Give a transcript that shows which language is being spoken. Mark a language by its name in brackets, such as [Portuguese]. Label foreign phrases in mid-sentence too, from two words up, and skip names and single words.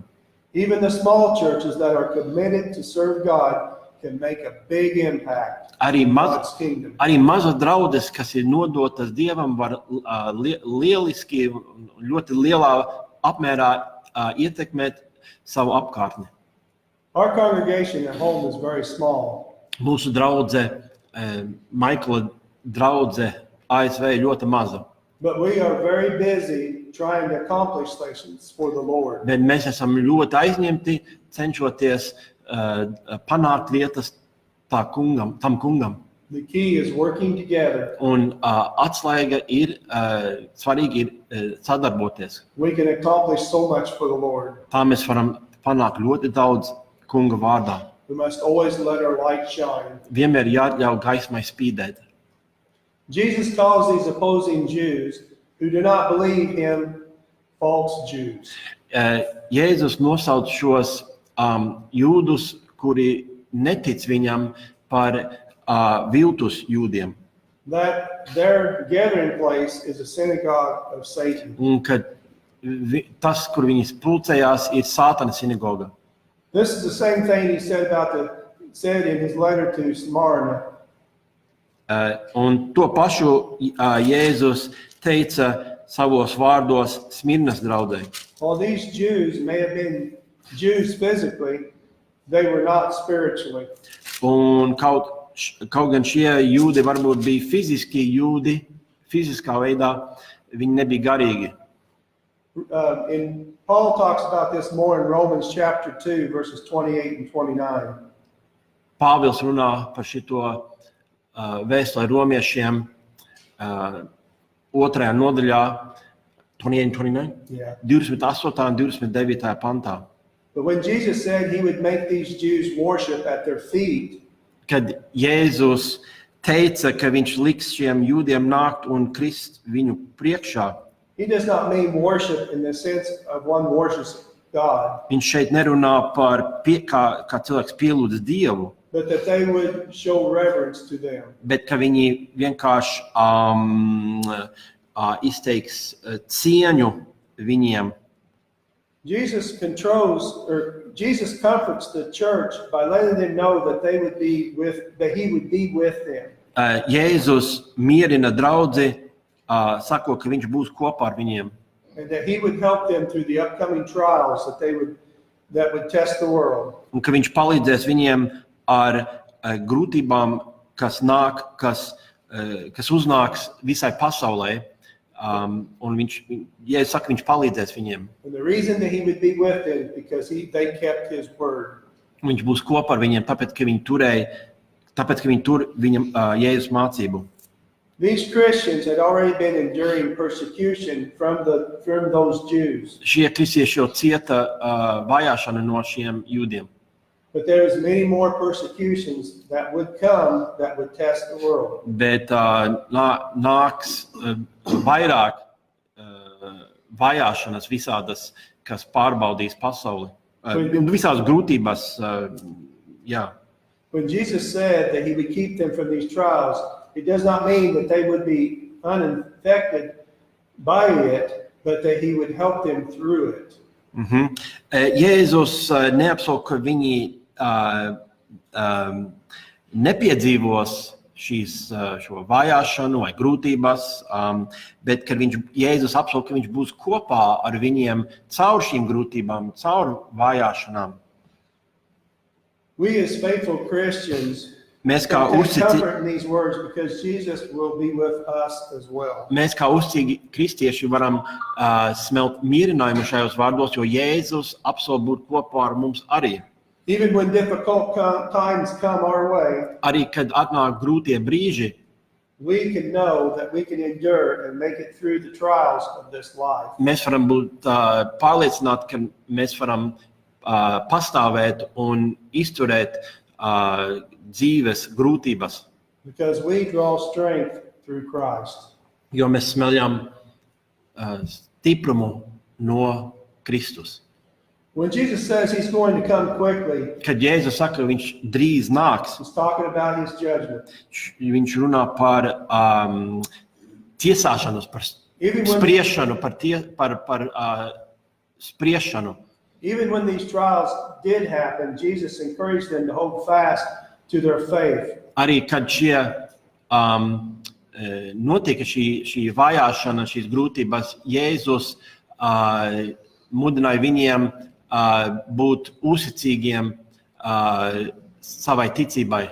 [English] Even the small churches that are committed to serve God can make a big impact on God's kingdom. [Latvian] Arī mazas draudzes, kas ir nodotas Dievam, var lieliski, ļoti lielā apmērā ietekmēt savu apkārtni. [English] Our congregation at home is very small. [Latvian] Mūsu draudze, Michaela draudze ASV ļoti maza. [English] But we are very busy trying to accomplish things for the Lord. [Latvian] Bet mēs esam ļoti aizņemti, cenšoties panākt lietas tam kungam. [English] The key is working together. [Latvian] Un atslēga ir, svarīgi ir sadarboties. [English] We can accomplish so much for the Lord. [Latvian] Tā mēs varam panākt ļoti daudz kunga vārdā. [English] We must always let our light shine. [Latvian] Vienmēr jāļauj gaismai spīdēt. [English] Jesus calls these opposing Jews who do not believe him false Jews. [Latvian] Jēzus nosauc šos jūdus, kuri netic viņam, par viltus jūdiem. [English] That their gathering place is a synagogue of Satan. [Latvian] Un ka tas, kur viņi pulcējās, ir Sātana sinagoga. [English] This is the same thing he said in his letter to Smyrna. [Latvian] Un to pašu Jēzus teica savos vārdos Smirnas draudzei. [English] While these Jews may have been Jews physically, they were not spiritually. [Latvian] Un kaut gan šie jūdi varbūt bija fiziski jūdi, fiziskā veidā, viņi nebija garīgi. [English] And Paul talks about this more in Romans chapter 2, verses 28 and 29. [Latvian] Pāvils runā par šito vēstuli romiešiem 2. nodaļā, 28, [English] Yeah. [Latvian] 28. un 29. pantā. [English] But when Jesus said he would make these Jews worship at their feet, [Latvian] Kad Jēzus teica, ka viņš liks šiem jūdiem nākt un krist viņu priekšā, [English] he does not mean worship in the sense of one worships God, [Latvian] viņš šeit nerunā par kā cilvēks pielūdz Dievu, [English] but that they would show reverence to them. [Latvian] bet ka viņi vienkārši izteiks cieņu viņiem. [English] Jesus comforts the church by letting them know that he would be with them. [Latvian] Jēzus mierina draudzi, sakot, ka viņš būs kopā ar viņiem. [English] And that he would help them through the upcoming trials that would test the world. [Latvian] Un ka viņš palīdzēs viņiem ar grūtībām, kas uznāks visai pasaulē. Un ja es saku, viņš palīdzēs viņiem. [English] And the reason that he would be with them is because they kept his word. [Latvian] Viņš būs kopā ar viņiem, tāpēc, ka viņi tur viņam Jēzus mācību. [English] These Christians had already been enduring persecution from those Jews. [Latvian] Šie kristieši jau cieta vajāšanu no šiem jūdiem. [English] But there is many more persecutions that would come that would test the world. [Latvian] Bet nāks vairāk vajāšanas visādas, kas pārbaudīs pasauli. Visās grūtībās, jā. [English] When Jesus said that he would keep them from these trials, it does not mean that they would be uninfected by it, but that he would help them through it. [Latvian] Jēzus neapsol, ka viņi nepiedzīvos šo vajāšanu vai grūtības, bet kad Jēzus apsol, ka viņš būs kopā ar viņiem caur šīm grūtībām, caur vajāšanām. [English] We as faithful Christians [Latvian] Mēs kā uzticīgi kristieši varam smelt mierinājumu šajos vārdos, jo Jēzus apsol būt kopā ar mums arī. [English] Even when difficult times come our way, [Latvian] arī kad atnāk grūtie brīži, [English] we can know that we can endure and make it through the trials of this life. [Latvian] Mēs varam būt pārliecināti, ka mēs varam pastāvēt un izturēt dzīves grūtības. [English] Because we draw strength through Christ. [Latvian] Jo mēs smeljam stiprumu no Kristus. [English] When Jesus says he's going to come quickly, [Latvian] kad Jēzus saka, viņš drīz nāks, [English] he's talking about his judgment. [Latvian] Viņš runā par tiesāšanos, par spriešanu, par spriešanu. [English] Even when these trials did happen, Jesus encouraged them to hold fast to their faith. [Latvian] Arī kad notika šī vajāšana, šīs grūtības, Jēzus mudināja viņiem būt uzticīgiem savai ticībai.